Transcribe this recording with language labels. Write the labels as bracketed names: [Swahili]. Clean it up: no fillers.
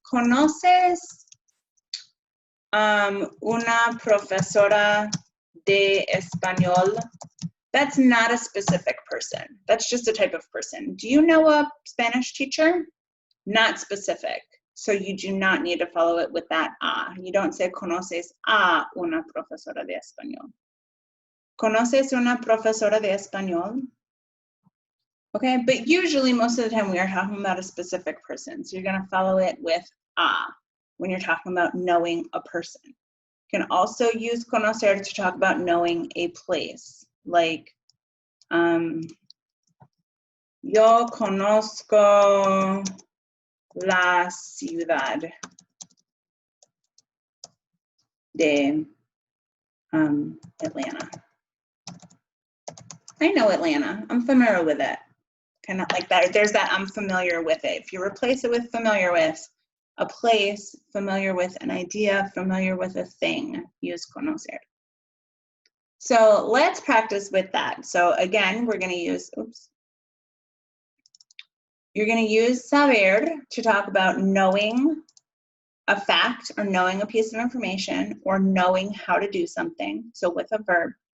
[Spanish] ¿Conoces una profesora de español? [English] That's not a specific person. That's just a type of person. Do you know a Spanish teacher? Not specific. So you do not need to follow it with that a. You don't say [Spanish] conoces a una profesora de español. ¿Conoces una profesora de español? [English] Okay, but usually most of the time we are talking about a specific person. So you're going to follow it with a when you're talking about knowing a person. You can also use conocer to talk about knowing a place. Like, [Spanish] yo conozco la ciudad de Atlanta. [English] I know Atlanta. I'm familiar with it. Kind of like that. There's that I'm familiar with it. If you replace it with familiar with, a place, familiar with an idea, familiar with a thing, use conocer. So let's practice with that. So again, we're going to use, you're going to use saber to talk about knowing a fact or knowing a piece of information or knowing how to do something. So with a verb.